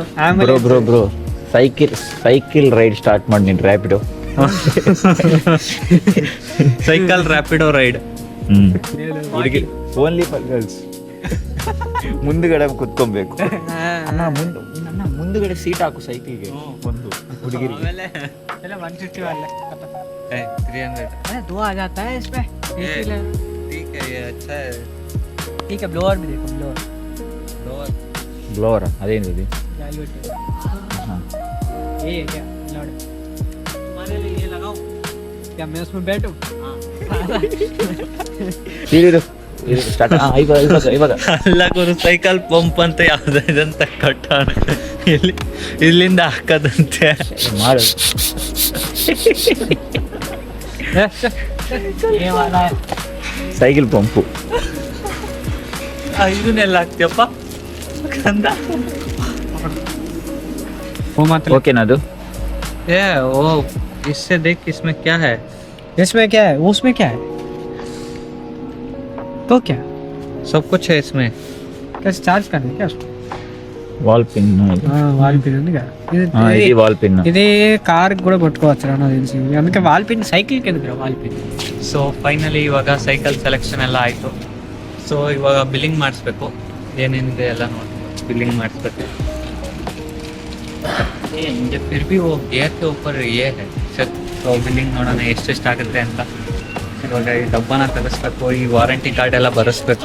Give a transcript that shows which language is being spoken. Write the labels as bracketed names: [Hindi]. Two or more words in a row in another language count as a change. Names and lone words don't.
[English] bro bro bro cycle ride start [Kannada] ಮಾಡಿ ನೀನು ರ್ಯಾಪಿಡೋ. [English] cycle Rapido ride. [Kannada] ಹುಡುಗಿ [English] only for girls. [Kannada] ಮುಂದ್ಗಡೆ ಕುತ್ಕೊಬೇಕು. ಅಣ್ಣ ಮುಂದ್ಗಡೆ ಸೀಟ್ ಹಾಕು ಸೈಕಲ್ಗೆ ಒಂದು ಹುಡುಗಿರಿಗೆ. [Hindi] चलो 150 वाला खत्म 300. अरे दो आ जाता है इसमें ठीक है, ये अच्छा है. ठीक है ब्लोअर भी देखो ब्लोअर [Kannada] ಬ್ಲೋವರ್ ಅದೇನಿದೆ. [Hindi] ये है क्या लौड़ तुम्हारे लिए ये लगाओ क्या मैं उसमें बैठूं [Kannada] ಸ್ಟಾರ್ಟ್ ಇವಾಗ ಅಲ್ಲ ಗುರು, [English] cycle pump [Kannada] ಅಂತ ಯಾವ್ದು ಇದಂತ ಕಟ್ಟೋಣ. ಇಲ್ಲಿಂದ ಹಾಕದಂತೆ ಮಾಡು. [Hindi] ये वाला है [English] cycle pump. [Kannada] ಇದನ್ನೆಲ್ಲ ಹಾಕ್ತಿಯಪ್ಪ ಕಂದ. [Hindi] वो मत [Kannada] ಓಕೆನಾ ಅದು. [Hindi] ए ओ इससे देख इसमें क्या है. इसमें क्या है उसमें क्या है तो क्या सब कुछ है इसमें. कैसे चार्ज करना है क्या उसको [English] valve pin. valve pin [Telugu] ఉంది కదా ఇది [English] valve pin. [Telugu] ఇది కార్ కూడా కొట్టుకోవచ్చు నాకు తెలిసి అందుకే [English] valve pin [Telugu] సైకిల్ కి ఎందుకు [English] valve pin. so finally [Kannada] ಇವಾಗ [English] cycle selection [Kannada] ಎಲ್ಲ ಆಯಿತು. ಸೊ ಇವಾಗ ಬಿಲ್ಲಿಂಗ್ ಮಾಡಿಸ್ಬೇಕು. ಏನೇನಿದೆ ಎಲ್ಲ ನೋಡಿ ಬಿಲ್ಲಿಂಗ್ ಮಾಡಿಸ್ಬೇಕು. [Hindi] मुझे फिर भी वो गियर के ऊपर ये है ಸರ್. [Kannada] ಸೊ ಬಿಲ್ಲಿಂಗ್ ನೋಡೋಣ ಎಷ್ಟೆಷ್ಟಾಗುತ್ತೆ ಅಂತ. ಇವಾಗ ಈ ಡಬ್ಬನ ತೆಗೆಸ್ಬೇಕು, ಈ [English] warranty card [Kannada] ಎಲ್ಲ ಬರೆಸ್ಬೇಕು.